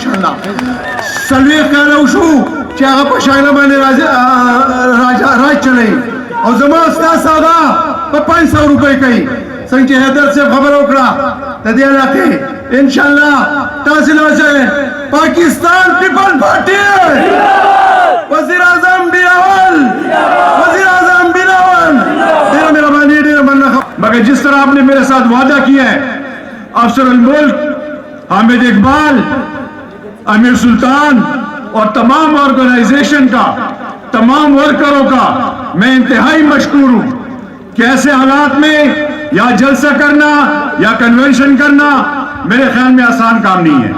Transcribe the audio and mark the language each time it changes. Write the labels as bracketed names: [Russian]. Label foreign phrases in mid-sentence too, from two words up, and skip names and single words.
[Pashto] انشاءالله 40 کاله وشو چې هغه په شانګله باندې راج چلوي او زما ستا سودا په 500 روپۍ کوي. څنګه چې حیدر صاحب خبره وکړه د دې علاقې انشاءالله تاسې له پاکستان پیپل پارټي وزیر اعظم بلاول، وزیر اعظم بلاول، ڈیرہ مہربانی ڈیرہ مننا. [Urdu] مگر جس طرح آپ نے میرے ساتھ وعدہ کیا ہے افسر الملک حامد اقبال، امیر سلطان اور تمام آرگنائزیشن کا، تمام ورکروں کا میں انتہائی مشکور ہوں کہ ایسے حالات میں یا جلسہ کرنا یا کنونشن کرنا میرے خیال میں آسان کام نہیں ہے.